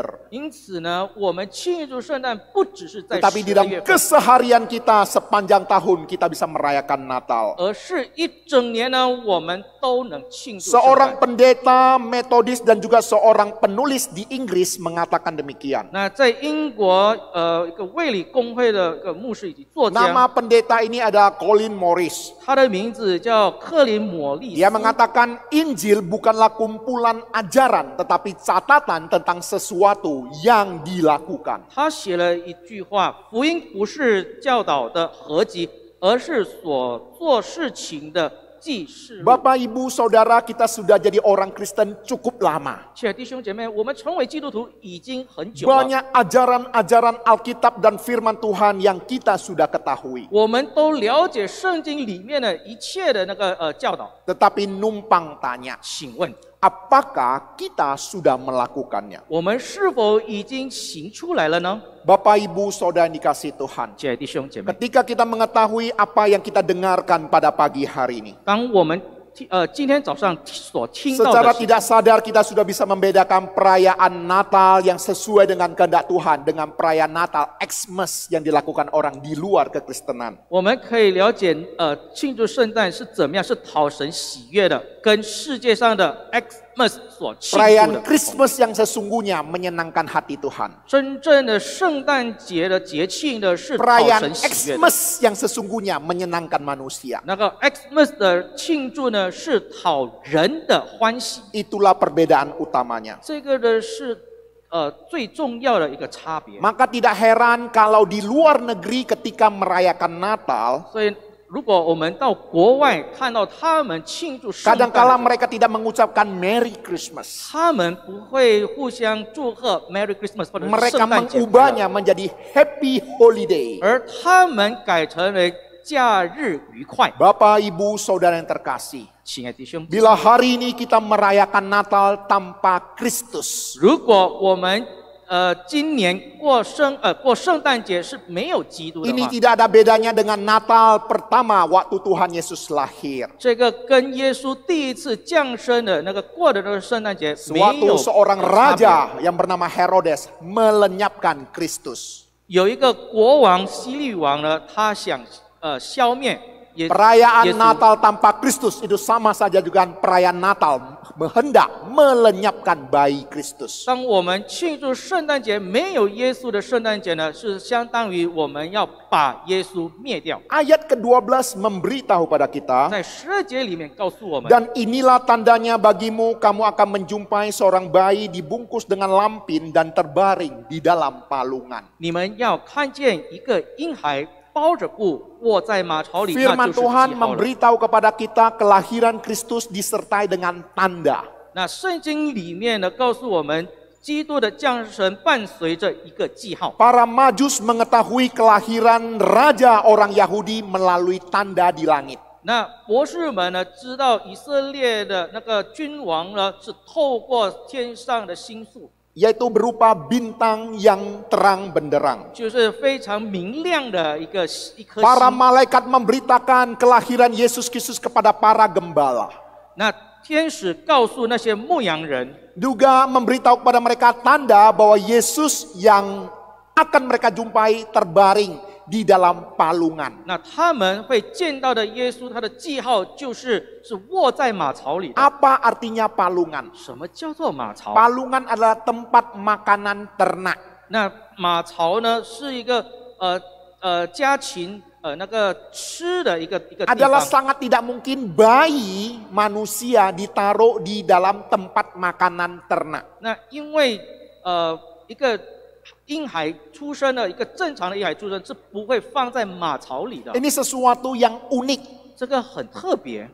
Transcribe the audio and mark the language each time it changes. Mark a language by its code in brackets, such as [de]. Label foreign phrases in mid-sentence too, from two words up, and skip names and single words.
[zh] 因此呢，我们庆祝圣诞不只是在 [id] tetapi di 12 dalam [zh] 月份， [id] keseharian kita sepanjang tahun kita bisa merayakan Natal. [zh] 而是一整年呢，我们都能庆祝圣 [id] Seorang [zh] 诞。 [id] pendeta metodis dan juga seorang penulis di Inggris mengatakan demikian. [zh] 那在英国，一个卫理公会的一个牧师以及作家， [id] Nama pendeta ini adalah Colin Morris. [zh] 他的名字叫克林摩利 [id] Dia [zh] 斯。 [id] mengatakan Injil bukanlah kumpulan ajaran, tetapi catatan tentang sesuatu yang dilakukan. [zh] 他写了一句话：福音不是教导的合集，而是所做事情的记事录。 [id] Bapak, Ibu, Saudara, kita sudah jadi orang Kristen cukup lama. [zh] 亲爱的弟兄姐妹，我们成为基督徒已经很久了， [id] Banyak ajaran-ajaran Alkitab dan firman Tuhan yang kita sudah ketahui. [zh] 我们都了解圣经里面的一切的那个教导。 [id] Tetapi numpang tanya, [zh] 请问， [id] apakah kita sudah melakukannya? [zh] 我们是否已经行出来了呢？ [id] Bapak, Ibu, Saudara yang dikasih Tuhan. [zh] 亲爱的弟兄姐妹， [id] Ketika kita mengetahui apa yang kita dengarkan pada pagi hari ini, [zh] 当我们今天早上所听到 [id] secara [zh] 的信息， [id] tidak sadar kita sudah bisa membedakan perayaan Natal yang sesuai dengan kehendak Tuhan dengan perayaan Natal Xmas yang dilakukan orang di luar kekristenan. [zh] 我们可以了解，庆祝圣诞是怎么样，是讨神喜悦的，跟世界上的 Xmas 所庆祝 [id] Perayaan [zh] 的。 [id] Christmas yang sesungguhnya menyenangkan hati Tuhan. [zh] 真正的圣诞节的节庆的是讨 [id] Perayaan [zh] 神喜悦的。 [id] Xmas yang sesungguhnya menyenangkan manusia. [zh] 那个 Xmas 的庆祝呢，是讨人的欢喜。 [id] Itulah perbedaan utamanya. [zh] 这个呢是最重要的一个差别。 [id] Maka tidak heran kalau di luar negeri ketika merayakan Natal, [zh] 所以，如果我们到国外看到他们庆祝圣诞的时 [id] kadangkala [zh] 候， [id] mereka tidak mengucapkan [en] Merry Christmas. [zh] 他们不会互相祝贺 [en] Merry Christmas [zh] 或者是 [id] Mereka [zh] 圣诞节快乐， [id] mengubahnya menjadi [en] Happy Holiday. [zh] 而他们改成了假日愉快。 [id] Bapak, Ibu, Saudara yang terkasih, [zh] 亲爱的弟兄， [id] bila hari ini kita merayakan Natal tanpa Kristus, [zh] 如果我们今年过圣诞节是没有基督的 [id] ini [zh] 话， [id] tidak ada bedanya dengan Natal pertama waktu Tuhan Yesus lahir. [zh] 这个跟耶稣第一次降生的那个过的那个圣诞节没 [id] Suatu [zh] 有 [id] seorang [zh] 差别。 [id] raja yang bernama Herodes melenyapkan Kristus. [zh] 有一个国王希律王呢，他想消灭耶 [id] Perayaan [zh] 稣。 [id] Natal tanpa Kristus itu sama saja dengan perayaan Natal hendak melenyapkan bayi Kristus. [zh] 当我们庆祝圣诞节没有耶稣的圣诞节呢，是相当于我们要把耶稣灭掉。 [id] Ayat ke-12 memberitahu pada kita, [zh] 在12节里面告诉我们， [id] dan inilah tandanya bagimu, kamu akan menjumpai seorang bayi dibungkus dengan lampin dan terbaring di dalam palungan. [zh] 你们要看见一个婴孩包着布卧在马槽里，那 [id] Firman [zh] 就是记 [id] Tuhan [zh] 号了。 [id] memberitahu kepada kita kelahiran Kristus disertai dengan tanda. [zh] 那圣经里面呢，告诉我们，基督的降生伴随着一个记号。 [id] Para Majus mengetahui kelahiran raja orang Yahudi melalui tanda di langit. [zh] 那博士们呢，知道以色列的那个君王呢，是透过天上的星宿， [id] Yaitu berupa bintang yang terang benderang. [zh] 就是非常明亮的一颗 [id] Para [zh] 星。 [id] malaikat memberitakan kelahiran Yesus Kristus kepada para gembala. [zh] 那天使告诉那些牧羊人， [id] Juga memberitahu kepada mereka tanda bahwa Yesus yang akan mereka jumpai terbaring di dalam palungan. [zh] 那他们会见到的耶稣，他的记号是卧在马槽里的。 [id] Apa artinya palungan? [zh] 什么叫做马槽？ [id] Palungan adalah tempat makanan ternak. [zh] 那马槽呢，是一个家禽那个吃的一个地 [id] Adalah [zh] 方。 [id] sangat tidak mungkin bayi manusia ditaruh di dalam tempat makanan ternak. [zh] 那因为一个婴孩出生的一个正常的婴孩出生是不会放在马槽里的， [id] Ini sesuatu yang unik. [zh] 这个很特别。